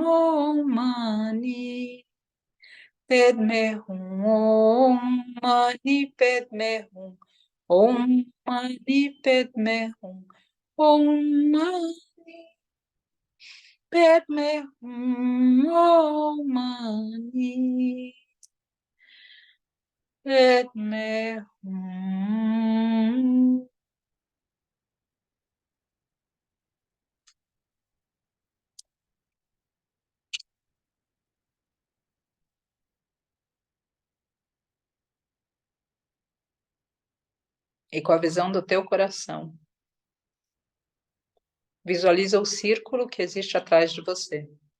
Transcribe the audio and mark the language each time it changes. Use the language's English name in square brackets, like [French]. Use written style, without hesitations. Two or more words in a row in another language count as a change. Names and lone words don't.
[Sanskrit] Om Mani Padme Hum Om Mani Padme Hum Om Mani Padme Hum Om Mani Padme Hum Om Mani Padme Hum. [Portuguese] E com a visão do teu coração, visualiza o círculo que existe atrás de você.